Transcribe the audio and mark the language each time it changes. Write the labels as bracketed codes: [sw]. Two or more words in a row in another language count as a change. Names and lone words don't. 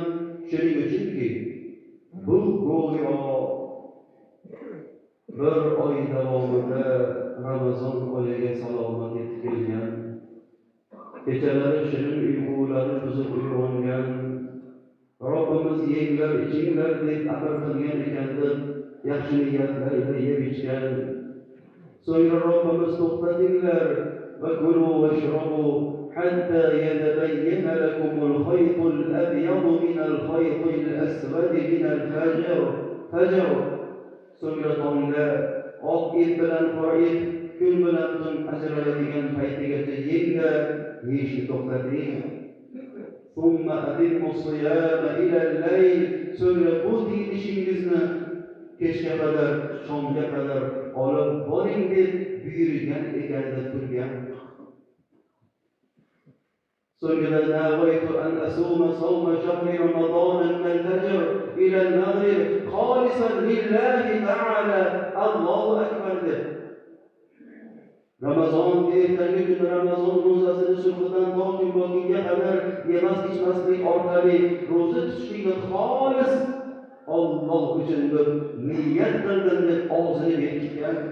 [uz] Shuning uchunki, bu go'yo bir oy davomida Ramazon oyiga salomat yetib kelgan, kechalari shirin uyqulari buzib uyg'ongan, Robbimiz yenglar, ichinglar deb amr qilgan ekandir, yaxshi niyatlar ila yeb ichgan. So'ngra Robbimiz to'xtatinglar [ar] وكلوا واشربوا حتى يتبين لكم الخيط الأبيض من الخيط الأسود من الفجر. [uz] So'ngra tongda oq ip bilan qora ip, kun bilan tun ajraladigan paytigacha yenglar, yeyishni to'xtating. [ar] ثم أتموا الصيام إلى الليل. [uz] So'ngra bu deyishingizni kechga qadar, shomga qadar olib boring deb buyurgan ekanida turgan. [ar] So'ngra نويت أن أصوم صوم شهر رمضان من الفجر إلى المغرب خالصا لله تعالى. الله أكبر [uz] deb Ramazon ertangi kun Ramazon ro'zasini subhdan to'g'ri bo'lgunga qadar yemas ichmaslik orqali ro'za tutishlikni xolis Alloh uchun deb niyat qildim deb og'zini berkitgan.